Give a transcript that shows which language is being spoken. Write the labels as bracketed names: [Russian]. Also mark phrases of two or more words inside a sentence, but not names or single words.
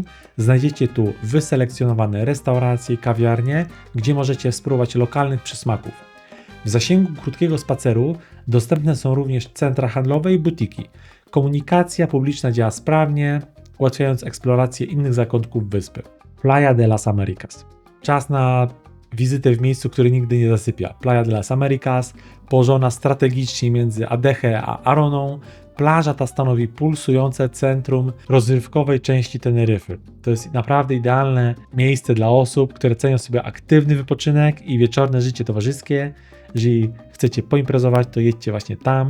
[Polish] Znajdziecie tu wyselekcjonowane restauracje i kawiarnie, gdzie możecie spróbować lokalnych przysmaków. W zasięgu krótkiego spaceru dostępne są również centra handlowe i butiki. Komunikacja publiczna działa sprawnie, ułatwiając eksplorację innych zakątków wyspy. Playa de las Americas. Czas na wizytę w miejscu, które nigdy nie zasypia. Playa de las Americas, położona strategicznie między Adeje a Aroną, plaża ta stanowi pulsujące centrum rozrywkowej części Teneryfy. To jest naprawdę idealne miejsce dla osób, które cenią sobie aktywny wypoczynek i wieczorne życie towarzyskie. Jeżeli chcecie poimprezować, to jedźcie właśnie tam.